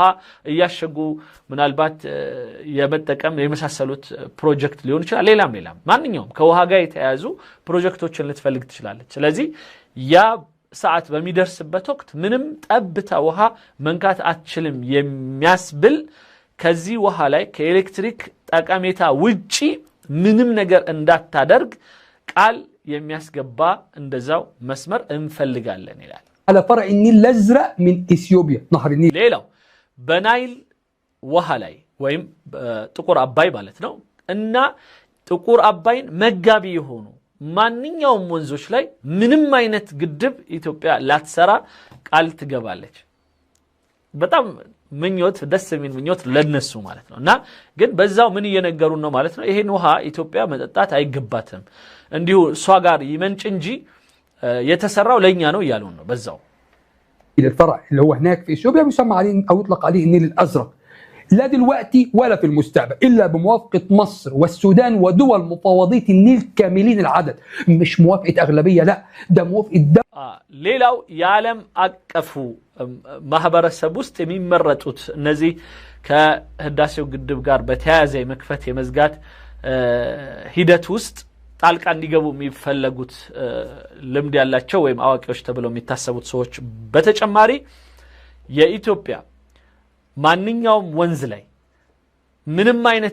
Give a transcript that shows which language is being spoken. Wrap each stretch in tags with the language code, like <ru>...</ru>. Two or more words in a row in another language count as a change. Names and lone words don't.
<am>እያሸጉ ምናልባት የመጠቀም የመሳሰሉት ፕሮጀክት ሊሆን ይችላል ሌላም ማንኛውም ከውሃ ጋር የተያያዙ ፕሮጀክቶችን ልትፈልግ ትችላለች። ስለዚህ ያ ሰዓት በሚደርስበት ወቅት ምንም ጠብታ ውሃ መንካት አትችልም የሚያስብል ከዚህ ውሃ ላይ ከኤሌክትሪክ ጠቀሜታ ውጪ ምንም ነገር እንዳታደርግ ቃል የሚያስገባ እንደዛው መስመር እንፈልጋለን ይላል።</am> <ar>على فرع النيل الازرق من اثيوبيا نهر النيل</ar> <am>ሌላው በናይል ውሃ ላይ ወይም ጥቁር አባይ ማለት ነው እና ጥቁር አባይን መጋቢ የሆኑ ማንኛውም ወንዞች ላይ ምንም አይነት ግድብ ኢትዮጵያ ላትሰራ ቃል ትገባለች። በጣም ምኞት ደስ የሚል ምኞት ለነሱ ማለት ነውና ግን በዛው ምን እየነገሩን ነው ማለት ነው ይሄን ውሃ ኢትዮጵያ መጠጣት አይገባትም እንዲሁ እሷ ጋር ይመንጭ እንጂ የተሰራው ለኛ ነው እያሉን ነው። በዛው</am> <ar>الفرع اللي هو هناك في اثيوبيا بيسمى عليه او يطلق عليه النيل الازرق. لا دلوقتي ولا في المستقبل إلا بموافقة مصر والسودان ودول مفاوضية النيل كاملين العدد. مش موافقة أغلبية، لا ده موافقة</ar> <am>ሌላው የዓለም አቀፉ ማህበረሰብ ውስጥ የሚመረጡት እነዚህ ከህዳሴው ግድብ ጋር በተያያዘ የመክፈት የመዝጋት ሂደት ውስጥ ጣልቃ እንዲገቡ የሚፈለጉት ልምድ ያላቸው ወይም አዋቂዎች ተብለው የሚታሰቡት ሰዎች በተጨማሪ የኢትዮጵያ ማንኛውም ወንዝ ላይ ምንም አይነት</am>